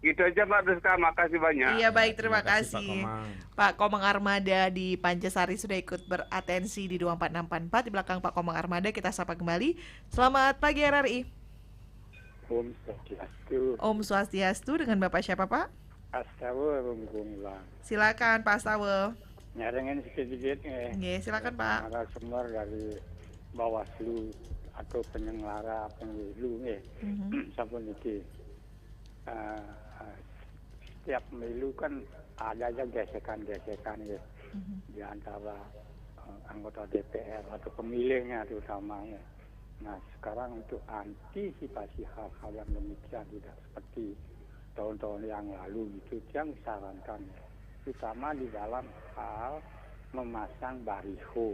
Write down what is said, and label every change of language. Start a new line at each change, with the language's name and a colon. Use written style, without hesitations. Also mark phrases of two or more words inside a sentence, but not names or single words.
Indonesian: Gitu aja Pak Rizka, makasih banyak. Iya baik, terima Pak kasih. Komang. Pak Komang Armada di Pancasari sudah ikut beratensi di 24644. Di belakang Pak Komang Armada kita sapa kembali. Selamat pagi RRI. Om Swastiastu. Om Swastiastu, dengan Bapak siapa Pak? Astawa Bungkunglang. Silakan Pak Astawa. Nyarengan sedikit Nggih, silakan Pak. narasumber dari Bawaslu atau penyelenggara pemilu
Balinese: sampun iki.
Indonesian: Setiap pemilu kan ada aja gesekan-gesekan ya di antara anggota DPR atau pemilihnya terutamanya. Nah sekarang untuk antisipasi hal-hal yang demikian tidak seperti tahun-tahun yang lalu itu yang disarankan terutama di dalam hal memasang baliho.